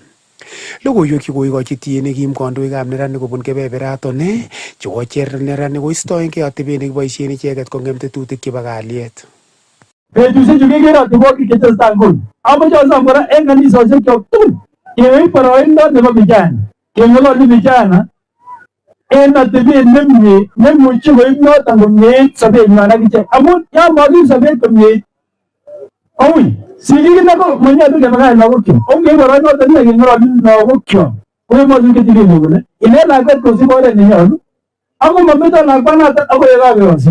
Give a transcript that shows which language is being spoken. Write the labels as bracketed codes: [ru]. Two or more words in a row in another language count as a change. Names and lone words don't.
[kln] Logoiwek chekoikochi tiet nekim kandoikab neranik kobun kebeberaton chekocher neranik koistoengei atebet nekiboisien icheket kong'em tetutik chebo kalyet. Betusiechu kekere atebosiek chetesetai nguni. Amoche asom kora en kanisosiek kyok tugul keib boroindo nebo vijana keng'ololchi vijana en atebet nemie nemuche koib noton komyeit sobenywan ak ichek amun yon mokiib sobet komyeit kouui sigik inei ko manyolu kebakach lagokyok ongeib boroinoton inei keng'ololchi lagokyok kokemoche kechikenyo kole inet lakwet kosib oret nenyolu ako mometo lakwanoton akoi yekakekosich.